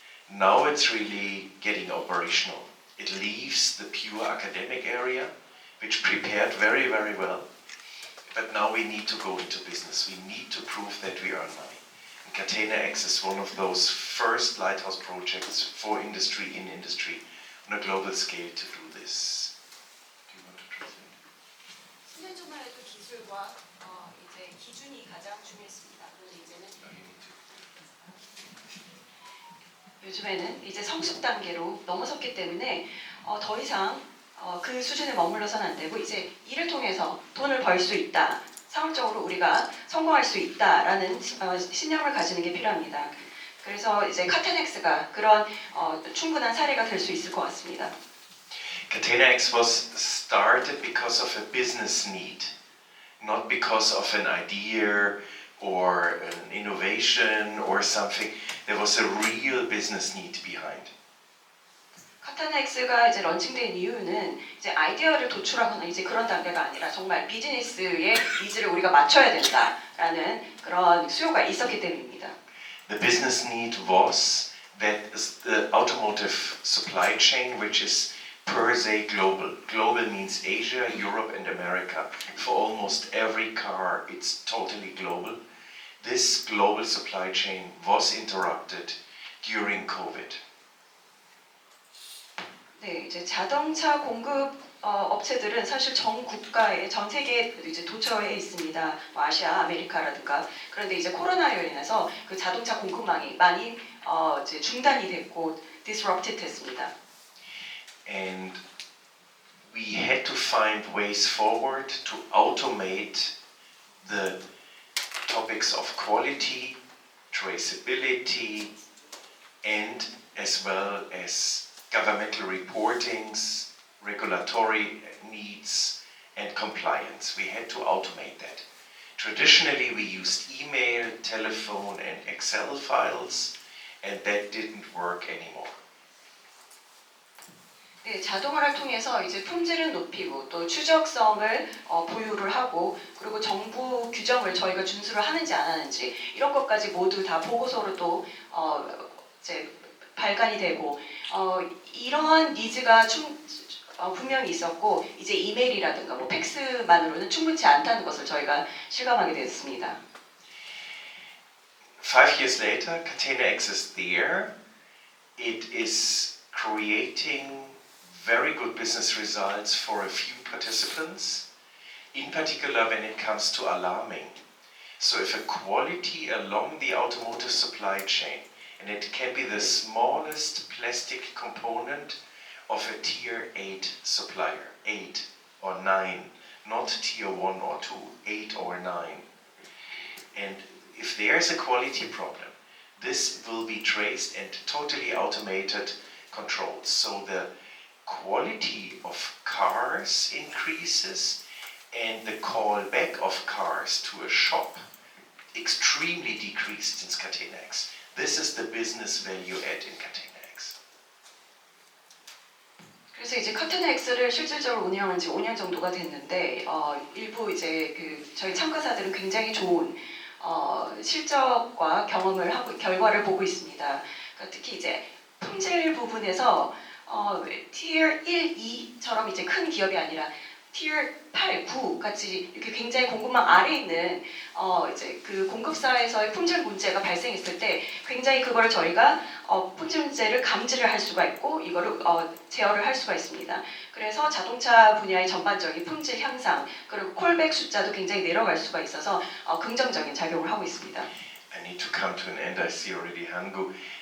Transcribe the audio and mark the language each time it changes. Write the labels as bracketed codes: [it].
[en] Now it's really getting operational. It leaves the pure academic area, which prepared very, very well. But now we need to go into business. We need to prove that we earn money. And Catena-X is one of those first lighthouse projects for industry in industry on a global scale to do this. Do you want to translate? [ko] 10년 전만 해도 기술과 이제 기준이 가장 중요했습니다. 그런데 이제는 요즘에는 이제 성숙 단계로 넘어섰기 때문에 더 이상 그 수준에 머물러서는 안 되고 이제 일을 통해서 돈을 벌 수 있다. 상업적으로 우리가 성공할 수 있다라는 신념을 가지는 게 필요합니다. 그래서 이제 카테넥스가 그런 충분한 사례가 될 수 있을 것 같습니다. [en] Catena-X was started because of a business need, not because of an idea or an innovation or something. There was a real business need behind. [ko] 카테넥스가 이제 런칭된 이유는 이제 아이디어를 도출하거나 이제 그런 단계가 아니라 정말 비즈니스의 니즈를 우리가 맞춰야 된다라는 그런 수요가 있었기 때문입니다. [en] The business need was that the automotive supply chain, which is per se global. Global means Asia, Europe and America. For almost every car, it's totally global. This global supply chain was interrupted during COVID. [ko] 네, 이제 자동차 공급 업체들은 사실 전 국가에 전 세계에 이제 도처에 있습니다. 뭐 아시아, 아메리카라든가. 그런데 이제 코로나로 인해서 그 자동차 공급망이 많이 이제 중단이 됐고 disrupted 됐습니다. [en] And we had to find ways forward to automate the topics of quality, traceability, and as well as governmental reportings, regulatory needs, and compliance. We had to automate that. Traditionally, we used email, telephone, and Excel files, and that didn't work anymore. [ko] 네, 자동화를 통해서 이제 품질은 높이고 또 추적성을 보유를 하고 그리고 정부 규정을 저희가 준수를 하는지 안 하는지 이런 것까지 모두 다 보고서로 또 이제 발간이 되고 이러한 니즈가 분명히 있었고 이제 이메일이라든가 뭐 팩스만으로는 충분치 않다는 것을 저희가 실감하게 됐습니다. [en] 5 years later, Catena-X is there. It is creating very good business results for a few participants, in particular when it comes to alarming. So if a quality along the automotive supply chain, and it can be the smallest plastic component of a tier 8 supplier, 8 or 9, not tier 1 or 2, 8 or 9. And if there's a quality problem, this will be traced and totally automated controlled. So the quality of cars increases and the callback of cars to a shop extremely decreased since Catena-X. This is the business value add in Catena-X. [ko] 그래서 이제 카테나-X를 실질적으로 운영한 지 5년 정도가 됐는데 일부 이제 그 저희 참가자들은 굉장히 좋은 실적과 경험을 하고 결과를 보고 있습니다. 그러니까 특히 이제 품질 부분에서 Tier 1, 2처럼 이제 큰 기업이 아니라 Tier 8, 9 같이 이렇게 굉장히 공급망 아래에 있는 이제 그 공급사에서의 품질 문제가 발생했을 때 굉장히 그걸 저희가 품질 문제를 감지를 할 수가 있고 이거를 제어를 할 수가 있습니다. 그래서 자동차 분야의 전반적인 품질 향상 그리고 콜백 숫자도 굉장히 내려갈 수가 있어서 긍정적인 작용을 하고 있습니다. [en] I need to come to an end. I see already Hangu.